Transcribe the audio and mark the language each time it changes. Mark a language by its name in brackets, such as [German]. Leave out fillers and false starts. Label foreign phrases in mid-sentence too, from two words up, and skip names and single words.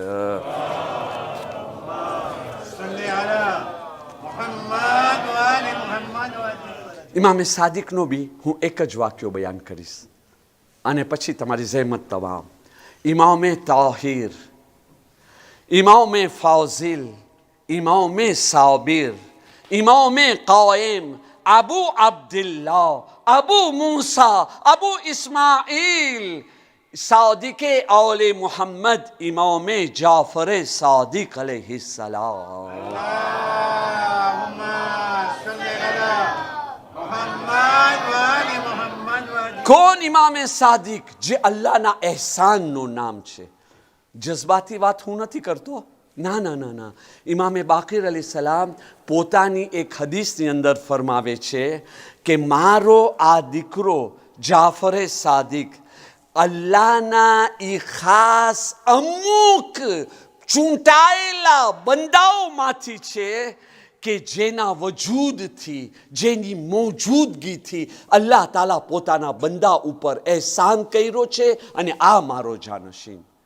[Gujarati] ઇમામે સાદિકનો બી હું એક જ વાક્યો બયાન કરીશ અને પછી તમારી જહેમત તમામ. ઇમામે તાહિર, ઇમામે ફાઝિલ, [Urdu] امام صابر، امام قائم، ابو عبداللہ، ابو موسیٰ، ابو اسماعیل، صادقِ آلِ محمد، امام جعفر صادق علیہ السلام. کون امام صادق? [Gujarati] जे अल्लाहના એહસાનનું નામ છે. જજ્બાતી વાત હું નથી કરતો, ના ના ના ના. ઇમામે બાકીર અલૈહિસ્સલામ પોતાની એક હદીસની અંદર ફરમાવે છે કે મારો આ દીકરો જાફરે સાદિક અલ્લાહના એ ખાસ અમુક ચૂંટાયેલા બંદાઓમાંથી છે કે જેના વજૂદથી, જેની મોજૂદગીથી અલ્લાહ તાલા પોતાના બંદા ઉપર એહસાન કર્યો છે અને આ મારો જાનશીન.